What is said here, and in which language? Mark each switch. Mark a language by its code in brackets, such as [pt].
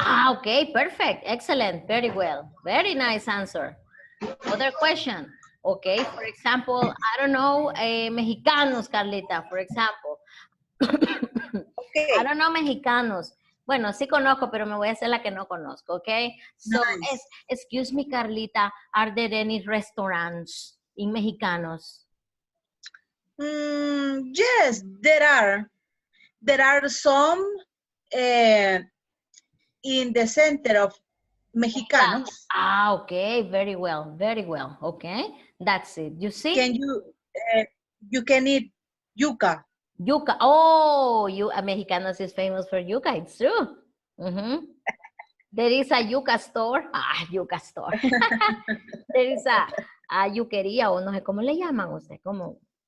[en] Okay, perfect, excellent, very well, very nice answer. Other question. Okay, for example, I don't know, Mexicanos, Carlita, for example. Okay. I don't know mexicanos. [es] Bueno, sí conozco, pero me voy a hacer la que no conozco, okay? [en] So, Nice. excuse me, Carlita, are there any restaurants in mexicanos? Yes, there are. There are some in the center of Mexicanos. Ah, okay, very well, okay? That's it, you see? Can you can eat yuca. Yuca, oh, Mexicanos is famous for yuca, it's true. There is a yuca store, yuca store. There is a [es] yuquería, o no sé cómo le llaman usted, ¿cómo?